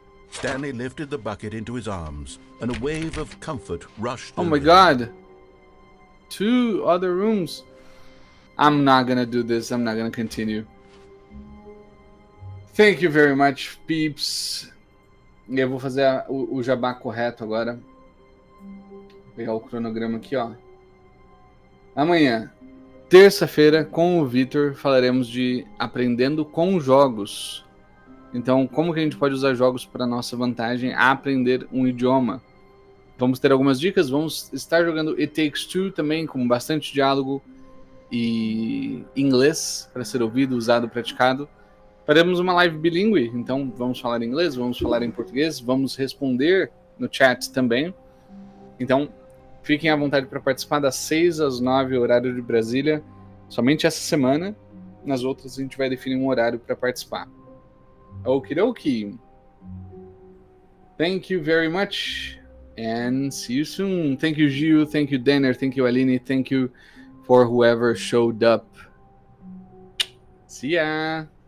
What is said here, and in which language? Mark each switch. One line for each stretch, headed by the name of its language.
English: Stanley lifted the bucket into his arms, and a wave of comfort rushed Oh over my him. god. 2 other rooms. I'm not gonna do this. I'm not gonna continue. Thank you very much, peeps.
Portuguese: Eu vou fazer o jabá correto agora. Vou pegar o cronograma aqui, ó. Amanhã, terça-feira, com o Vitor, falaremos de aprendendo com jogos. Então, como que a gente pode usar jogos para nossa vantagem a aprender um idioma? Vamos ter algumas dicas, vamos estar jogando It Takes Two também, com bastante diálogo e inglês para ser ouvido, usado, praticado. Faremos uma live bilíngue, então vamos falar em inglês, vamos falar em português, vamos responder no chat também. Então, fiquem à vontade para participar das 6 às 9, horário de Brasília, somente essa semana. Nas outras a gente vai definir um horário para participar.
English: Okidoki. Thank you very much and see you soon. Thank you, Gil. Thank you, Denner. Thank you, Aline. Thank you for whoever showed up. See ya.